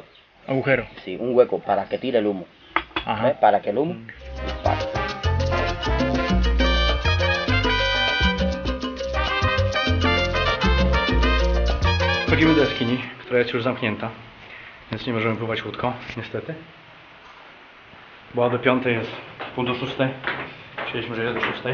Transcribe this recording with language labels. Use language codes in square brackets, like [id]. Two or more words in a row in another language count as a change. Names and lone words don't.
[es] Agujero. Sí, un hueco para que tire el humo. Ajá. ¿Ves? Para que el humo dispare. [pl] Wchodzimy do jaskini, która jest już zamknięta, więc nie możemy pływać łódką, niestety. Bo do 5 jest pół do 6. Chcieliśmy, że jest do 6.